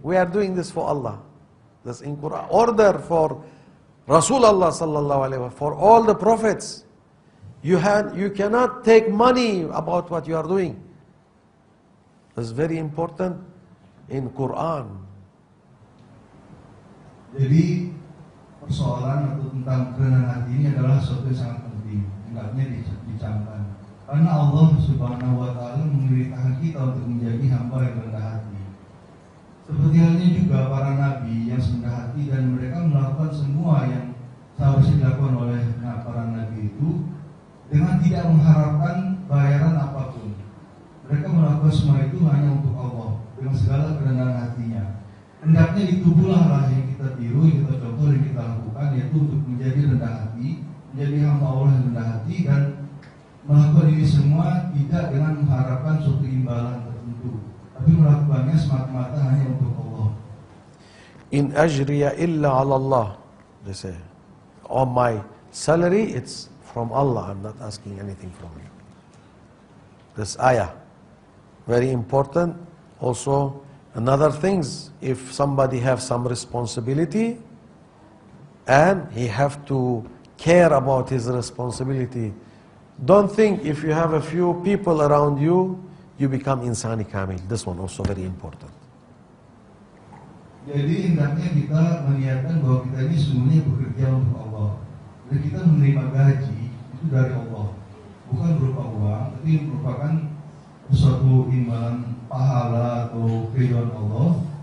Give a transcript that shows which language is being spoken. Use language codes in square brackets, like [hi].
[en] We are doing this for Allah. That's in Quran. Order for Rasulullah sallallahu alaihi wasallam, for all the prophets. You cannot take money about what you are doing. That's very important in Quran. [id] Jadi persoalan atau tentang kerendahan hati ini adalah sesuatu yang sangat penting, hendaknya dicamkan. Karena Allah Subhanahu wa Ta'ala memerintahkan kita untuk menjadi hamba yang rendah hati. Seperti halnya juga para nabi yang rendah hati, dan mereka melakukan semua yang seharusnya dilakukan oleh para nabi itu dengan tidak mengharapkan bayaran apapun. Mereka melakukan semua itu hanya untuk Allah dengan segala kerendahan hatinya. Hendaknya itu pula lah yang kita tiru, yang kita contoh, yang kita lakukan, yaitu untuk menjadi rendah hati, menjadi hamba Allah yang rendah hati, dan melakukan ini semua tidak dengan mengharapkan suatu imbalan tertentu, tapi melakukannya semata-mata hanya untuk Allah. [ar] In ajriya illa ala Allah, [en] they say. On my salary, it's from Allah. I'm not asking anything from you. This ayah, very important. Also, another things, if somebody have some responsibility and he have to care about his responsibility, don't think if you have a few people around you, you become insani kamil. This one also very important. [id] Jadi hendaknya kita meniatkan bahwa kita ini semuanya bekerja untuk Allah, dan kita menerima gaji itu dari Allah, bukan berupa uang, tapi merupakan suatu imbalan pahala atau keridhaan Allah.